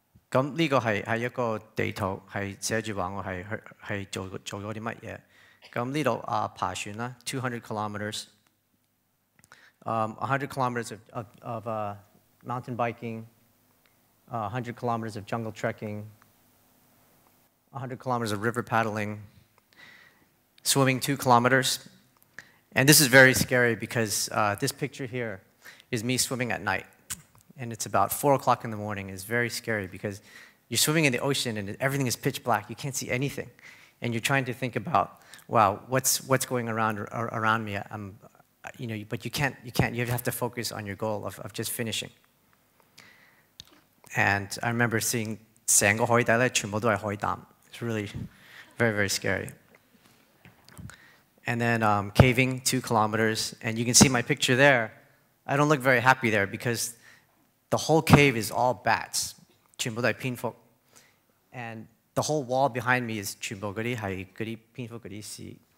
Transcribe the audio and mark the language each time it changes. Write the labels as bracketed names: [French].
[Cantonese] 咁呢個係一個地圖，係寫住話我係做咗啲乜嘢。咁呢度爬船啦 ， [English] 200 kilometers. 100 kilometers of mountain biking, 100 kilometers of jungle trekking, 100 kilometers of river paddling, swimming 2 kilometers. And this is very scary because this picture here is me swimming at night. And it's about 4 o'clock in the morning. It's very scary because you're swimming in the ocean and everything is pitch black. You can't see anything. And you're trying to think about, wow, what's going around me? But you have to focus on your goal of just finishing. And I remember seeing [Cantonese] 成個海底咧，全部都係海膽. [English] It's really very, very scary. And then caving 2 kilometers, and you can see my picture there. I don't look very happy there because the whole cave is all bats. [Cantonese] 全部都係蝙蝠. [English] And the whole wall behind me is [Cantonese] 全部嗰啲係嗰啲蝙蝠嗰啲屎.